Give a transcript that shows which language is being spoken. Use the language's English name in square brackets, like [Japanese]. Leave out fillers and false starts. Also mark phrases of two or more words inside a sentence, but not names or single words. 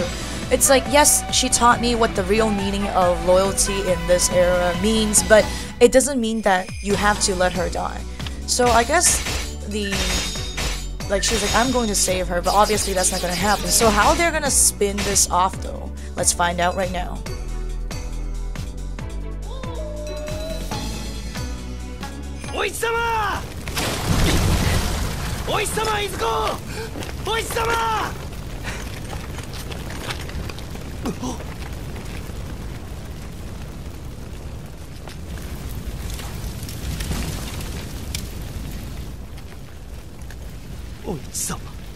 [English] It's like, yes, she taught me what the real meaning of loyalty in this era means, but it doesn't mean that you have to let her die. So I guess she's like, I'm going to save her, but obviously that's not going to happen. So how they're going to spin this off though? Let's find out right now. Oichi-sama! Oichi-sama, Izuku! Oichi-sama! Oichi-sama.